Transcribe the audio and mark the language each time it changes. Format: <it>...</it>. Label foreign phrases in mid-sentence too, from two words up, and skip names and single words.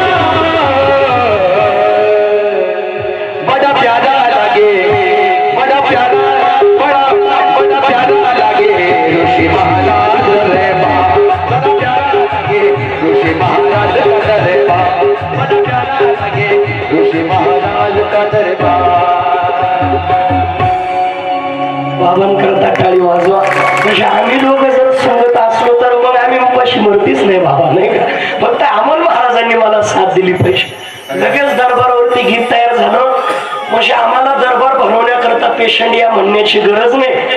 <hi>बड़ा प्यारा लागे, बड़ा प्यारा, बड़ा प्यारा लागे ऋषि महाराज दरबार, बड़ा प्यारा लागे ऋषि महाराज का दरबार, बड़ा प्यारा लागे ऋषि महाराज का दरबार।</hi> <mr>बाबांकरता टाळी वाजवा. म्हणजे आम्ही लोक जर सांगत असलो तर मग आम्ही उपाशी मरतीच नाही बाबा, नाही का. फक्त अमोल महाराजांनी मला साथ दिली पाहिजे. लगेच दरबारावरती गीत तयार झालं म्हणजे आम्हाला दरबार भरवण्याकरता पेशंट या म्हणण्याची गरज नाही.</mr>